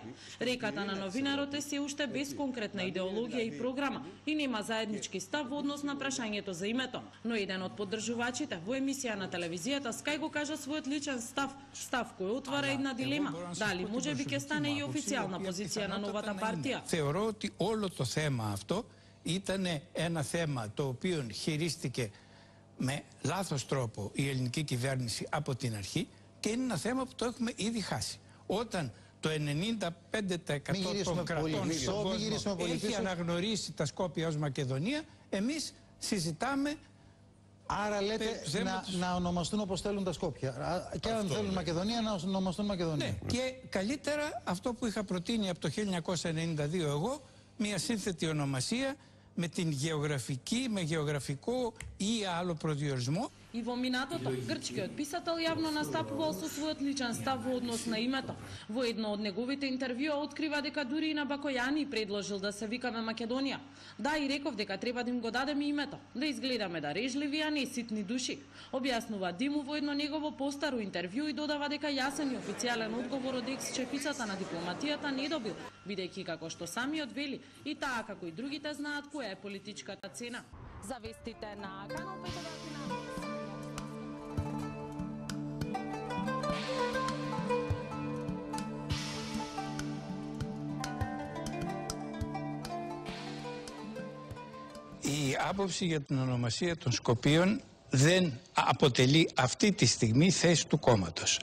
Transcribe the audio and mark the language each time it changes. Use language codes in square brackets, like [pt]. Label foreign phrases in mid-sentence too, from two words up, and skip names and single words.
[mk] Реката на новинарот е се уште без конкретна идеологија и програма и нема заеднички став во однос на прашањето за името, но еден од поддржувачите во емисија на телевизијата Sky го кажа својот личен став кој отвара една дилема. Дали може би ќе стане и официјална позиција на новата партија? [el] Θεωρώ ότι όλο το θέμα αυτό ήταν ένα θέμα το οποίο χειρίστηκε με λάθος τρόπο η ελληνική κυβέρνηση από την αρχή και είναι ένα θέμα που το έχουμε ήδη χάσει. Όταν το 95% των κρατών στον κόσμο έχει αναγνωρίσει τα Σκόπια ως Μακεδονία, εμείς συζητάμε. Άρα λέτε να ονομαστούν όπως θέλουν τα Σκόπια. Και αν θέλουν Μακεδονία, να ονομαστούν Μακεδονία. Ναι. Και καλύτερα αυτό που είχα προτείνει από το 1992 εγώ, μια σύνθετη ονομασία με την γεωγραφική, με γεωγραφικό ή άλλο προδιορισμό. [mk] И во минатото, грчкиот писател јавно настапувал со својот личен став во однос на името. Во едно од неговите интервјуа открива дека дури и на Бакојани предложил да се викаме Македонија. Да, и реков дека треба да им го дадеме името, да изгледаме дарежливи, а не ситни души. Објаснува Диму во едно негово постаро интервју и додава дека јасен и официјален одговор од екс-шефицата на дипломатијата не добил, бидејќи како што самиот вели, и таа како и другите знаат која е политичката цена. Завестите на канал 5. [el] Η άποψη για την ονομασία των Σκοπίων δεν αποτελεί αυτή τη στιγμή θέση του κόμματος.